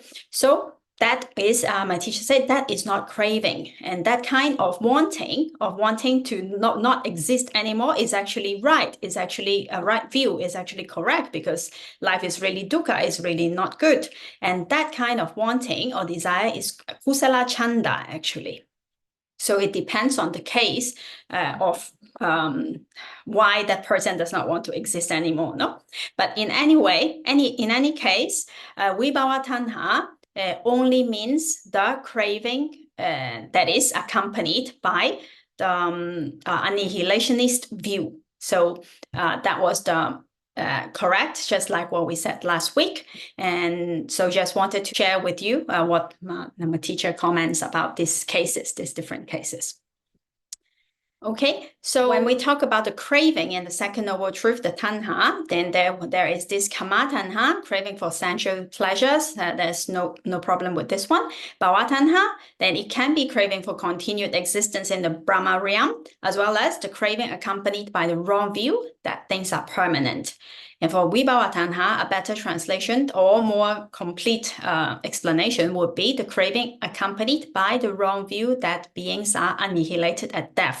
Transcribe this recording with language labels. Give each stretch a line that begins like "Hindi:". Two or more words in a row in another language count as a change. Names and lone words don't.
English: So that is, my teacher said, that is not craving. And that kind of wanting to not exist anymore is actually right. It's actually a right view, is actually correct, because life is really dukkha, is really not good. And that kind of wanting or desire is
Pali: kusala chanda,
English: actually. So it depends on the case of why that person does not want to exist anymore. No, but in any case,
Pali: vibhava tanha
English: only means the craving that is accompanied by the annihilationist view. So that was the correct, just like what we said last week. And so just wanted to share with you what my teacher comments about these different cases. Okay, so when we talk about the craving in the second noble truth, the tanha, then there is this
Pali: kama tanha,
English: craving for sensual pleasures. There's no problem with this one.
Pali: Bhava tanha,
English: then it can be craving for continued existence in the Brahma realm, as well as the craving accompanied by the wrong view that things are permanent. And for
Pali: vibhava tanha,
English: a better translation or more complete explanation would be the craving accompanied by the wrong view that beings are annihilated at death.